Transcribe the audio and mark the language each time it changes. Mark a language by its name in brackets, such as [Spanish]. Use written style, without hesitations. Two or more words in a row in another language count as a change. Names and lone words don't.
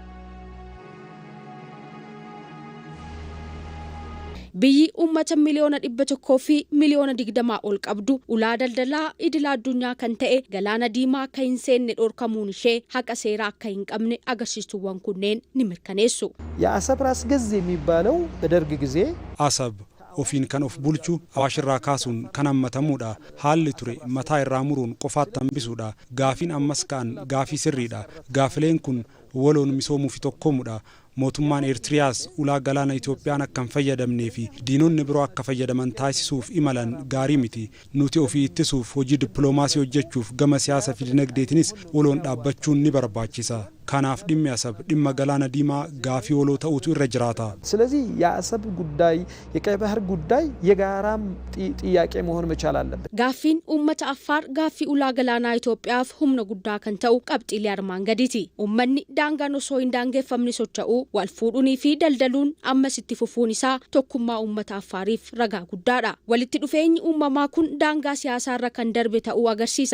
[Oromo] Biyyi uummata miliyoona 100 fi miliyoona 20 ol qabdu ulaa daldalaa idil addunyaa kan ta'e Galaana Diimaa akka hin seenne dhorkamuun ishee haqa seeraa akka hin qabne agarsiistuuwwan kunneen ni mirkaneessu. [Amharic] የአሰብ ራስ ገዝ የሚባለው በደርግ ጊዜ [Oromo] Asab ofiin kan of bulchu Awaash irraa kaasuun kan hammatamuudha. Haalli ture mataa irraa muruun qofaatti hambisuudha. Gaafiin ammas ka'an gaafii sirriidha. Gaafileen kun waloon misoomuuf tokkoomudha. Mootummaan Eertiriyaas ulaa galaana Itoophiyaan akka hin fayyadamnee fi diinonni biroo akka fayyadaman taasisuuf imalan gaarii miti. Nuti ofii ittisuuf hojii dippiloomaasii hojjechuuf gama siyaasa fi dinagdeetinis waloon dhaabbachuun ni barbaachisa. Kanaaf dhimmi Asab dhimma Galaana Diimaa gaafii waloo ta'utu irra jiraata. [Amharic] ስለዚህ የአሰብ ጉዳይ የቀይ ባህር ጉዳይ የጋራም ጥያቄ መሆን መቻል አለበት። [Oromo] Gaaffiin uummata Affaar gaaffii ulaa galaanaa Itoophiyaaf humna guddaa kan ta'u qabxiilee armaan gadiiti. Uummanni daangaan osoo hin daangeffamne socho'uu wal fuudhuunii fi daldaluun ammas itti fufuun isaa tokkummaa uummata Affaariif ragaa guddaadha. Walitti dhufeenyi uumamaa kun daangaa siyaasaarra kan darbe ta'uu agarsiisa.